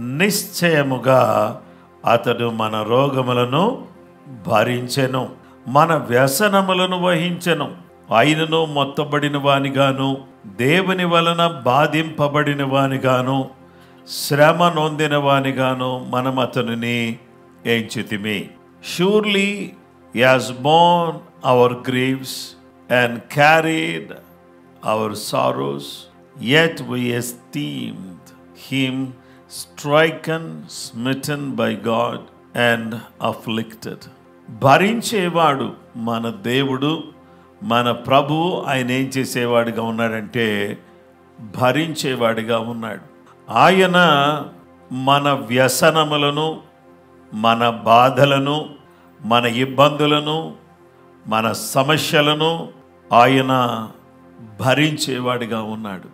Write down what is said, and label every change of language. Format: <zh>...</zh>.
<te>నిశ్చయముగా అతడు మన రోగములను భరించెను, మన వ్యసనములను వహించెను. ఆయనను మొత్తబడిన వానిగాను, దేవుని వలన బాధింపబడిన వానిగాను, శ్రమ నొందిన వానిగాను మనం అతనిని ఎంచితిమి.</te> <en>Surely he has borne our griefs and carried our sorrows, yet we esteemed him stricken, smitten by God and afflicted.</en> <te>భరించేవాడు మన దేవుడు, మన ప్రభువు. ఆయన ఏం చేసేవాడిగా ఉన్నాడంటే భరించేవాడిగా ఉన్నాడు. ఆయన మన వ్యసనములను, మన బాధలను, మన ఇబ్బందులను, మన సమస్యలను ఆయన భరించేవాడిగా ఉన్నాడు.</te>